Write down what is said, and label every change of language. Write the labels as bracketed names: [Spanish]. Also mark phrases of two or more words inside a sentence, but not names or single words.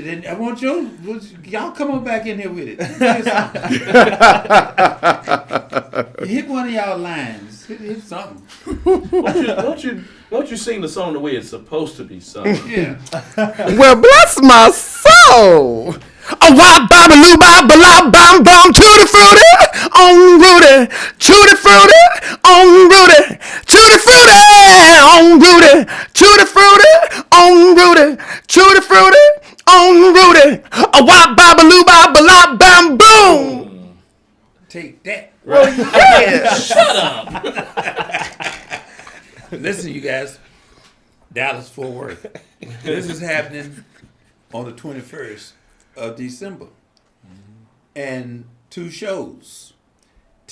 [English] And I want y'all come on back in here with it. Hit one of y'all lines. Hit something. Won't you sing the song the way it's supposed to be sung? Yeah. Well, bless my soul. A wop bam loo bam bam bam bam tutti frutti on Rudy, tutti frutti on Rudy, tutti frutti on Rudy, tutti frutti on Rudy, tutti frutti on Rudy. A wop bam loo bam bam boom. Take that. Well, yeah. Shut up. Listen, you guys. Dallas Fort Worth. This is happening on the 21st of December. And 2 shows.